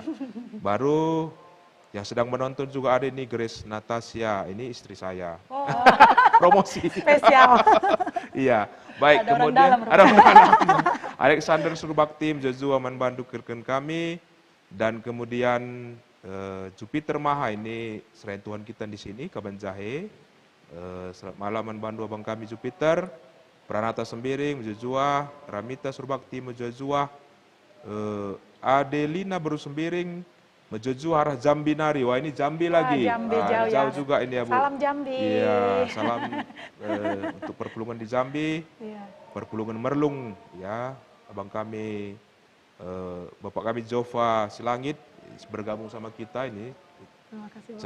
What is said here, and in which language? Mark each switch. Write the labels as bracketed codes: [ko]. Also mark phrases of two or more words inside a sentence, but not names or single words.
[id] Baru yang sedang menonton juga ada ini Grace Natasha, ini istri saya. Oh, Promosi. Spesial. Iya. Baik, Ada orang kemudian dalam, ada orang dalam. Alexander Surbakti, Joshua Manbandu Kirken kami, dan kemudian Jupiter Maha, ini selain Tuhan kita di sini, Kaban Jahe. Selamat malam Manbandu abang kami Jupiter. Pranata Sembiring, Joshua, Ramita Surbakti, Joshua, Adelina Baru Sembiring, Mejoju arah Jambi Nari. Wah ini Jambi lagi. Jambi Ah, jauh ya. jauh juga ini ya Bu. Salam Jambi. Iya, salam untuk perpulungan di Jambi, Iya. perpulungan Merlung ya. Abang kami, Bapak kami Jova Silangit bergabung sama kita ini. Terima kasih Bapak.